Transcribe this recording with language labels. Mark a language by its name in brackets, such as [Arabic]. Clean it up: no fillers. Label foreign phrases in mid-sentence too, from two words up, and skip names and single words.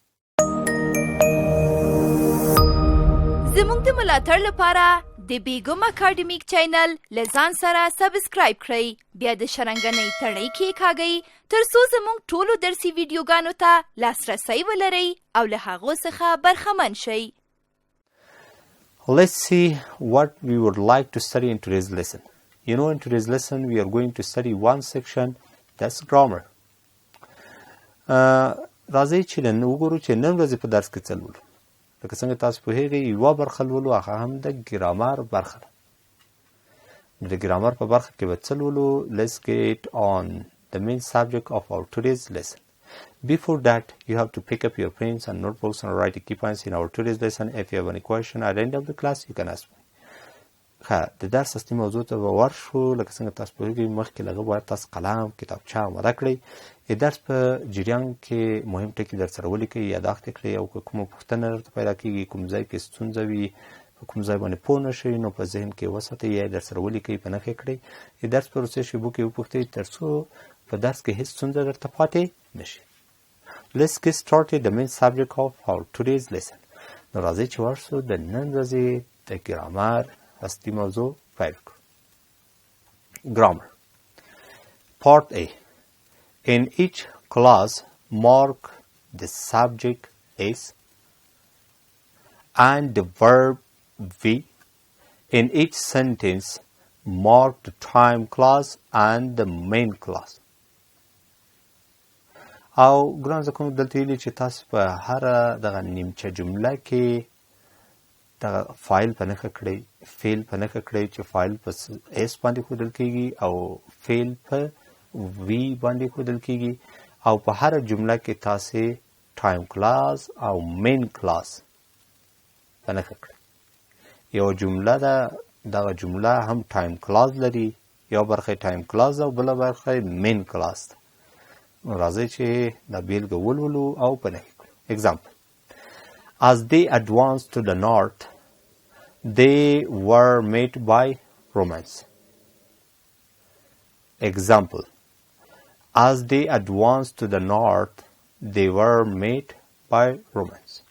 [Pashto] زموږ د ملاتړ لپاره د بیګم اکاډمیک چینل له ځان سره سبسکرایب کړئ، بیا د شرنګنۍ تڼۍ کېکاږئ تر څو زموږ ټولو درسي ویډیوګانو ته لاسرسی ولرئ او له هغو څخه برخمن شئ. [English] Let's see what we would like to study in today's lesson. You know, in today's lesson we are going to study one section, that's grammar. [Pashto] راځئ چې نن وګورو چې نن ورځې په درس کې څه لولو. لکه څنګه تاسو پوهیږئ یوه برخه لولو، هغه هم د ګرامر برخه ده. د ګرامر په برخه کې به څه لولو؟ [English] Let's get on the main subject of our today's lesson. Before that, you have to pick up your pens and notebooks and write the key points in our today's lesson. If you have any question at the end of the class, you can ask me. [Pashto] د درس اصلي موضوع ته به ورشو. لکه څنګه تاسو پوهیږئ مخکې له هغه باید تاسو قلم، کتابچه اماده کړئ. د درس په جریان کې مهم ټکي در سره ولیکئ، یاداښت یې کړئ، او که کومه پوښتنه درته پیدا کېږي، کوم ځای کې ستونزه وي، په کوم ځای باندې پوه نه شئ، نو په ذهن کې وساتئ یا در سره ولیکئ، په نښه کړئ. د درس په وروستۍ شیبو کې وپوښتئ تر څو په درس کې هېڅ ستونزه درته پاتې نه شي. [English] Let's get started the main subject of our today's lesson. [Pashto] نو راځئ چې ورشو د نن ورځې د ګرامر اصلي موضوع پیل کړو. [English] Grammar. Part A. In each clause mark the subject S and the verb V. In each sentence mark the time clause and the main clause. [Pashto] او ګران زده کوونکو دلته ویلي چې تاسو په هره دغه نیمچه جمله کې دغه فاعل په نښه کړئ، فعل په نښه کړئ چې فاعل په اس باندې ښودل کیږي او فعل په وی باندې ښودل کیږي، او په هره جمله کې تاسې [English] time clause [Pashto] او [English] main clause [Pashto] په نښه کړئ. یو جمله ده، دغه جمله هم [English] time clause [Pashto] لري، یو برخه [English] time clause [Pashto] ده او بله برخه [English] main clause [Pashto] ده. نو راځئ چې دا بیلګه ولولو او په نښه کړو. [English] Example: As they advanced to the north, they were met by Romans. Example: As they advanced to the north, they were met by Romans.